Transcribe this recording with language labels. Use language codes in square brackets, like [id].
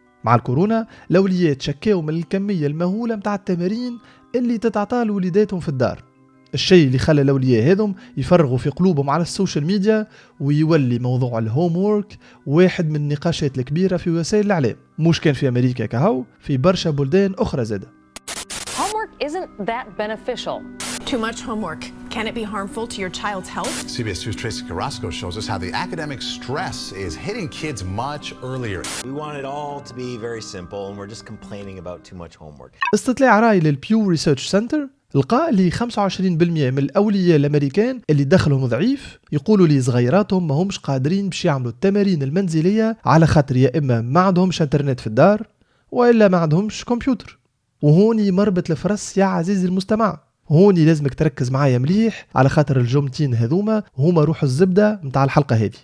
[ar] مع الكورونا الأولياء تشكاوا من الكمية المهولة متاع التمارين اللي تتعطى لوليداتهم في الدار، الشيء اللي خلى الأولياء هذم يفرغوا في قلوبهم على السوشيال ميديا، ويولي موضوع الهوم وورك واحد من النقاشات الكبيرة في وسائل الإعلام. مش كان في أمريكا كهو، في برشا بلدان أخرى زادة. [en] Homework isn't that beneficial. Too much homework Can it be harmful to your child's health? CBS 2's Tracy Carrasco shows us how the academic stress is hitting kids much earlier. We want it all to be very simple and we're just complaining about too much homework. [ar] استطلاع رأي للبيو ريسيرش سنتر لقى اللي 25% من الأولياء الأمريكان اللي دخلهم ضعيف يقولوا لي صغيراتهم ما همش قادرين باش يعملوا التمارين المنزلية على خاطر يا إما ما عندهمش انترنت في الدار وإلا ما عندهمش كمبيوتر. وهوني مربط الفرس يا عزيزي المستمع، هوني لازمك تركز معايا مليح على خاطر الجمتين هذوما هما روح الزبدة متاع الحلقة هذه.